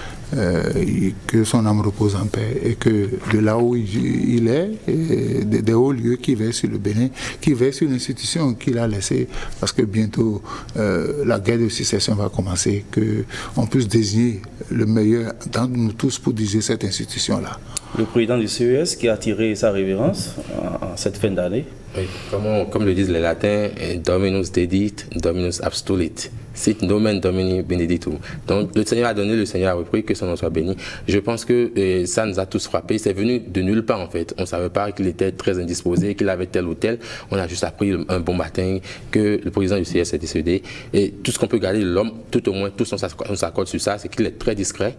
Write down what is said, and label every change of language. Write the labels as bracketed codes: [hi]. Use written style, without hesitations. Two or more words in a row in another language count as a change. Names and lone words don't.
[fr] Que son âme repose en paix et que de là où il est, des hauts lieux qui veillent sur le Bénin, qui veillent sur l'institution qu'il a laissée, parce que bientôt la guerre de succession va commencer, qu'on puisse désigner le meilleur d'entre nous tous pour diriger cette institution-là. Le président du CES qui a attiré sa révérence en cette fin d'année. Oui, comme le disent les latins, [la] Dominus dedit, Dominus abstulit. Sit nomen Domini benedictum. [fr] Donc le Seigneur a donné, le Seigneur a repris, que son nom soit béni. Je pense que ça nous a tous frappés. C'est venu de nulle part en fait. On ne savait pas qu'il était très indisposé, qu'il avait tel ou tel. On a juste appris un bon matin que le président du CS est décédé. Et tout ce qu'on peut garder de l'homme, tout au moins, tous on s'accorde sur ça, c'est qu'il est très discret.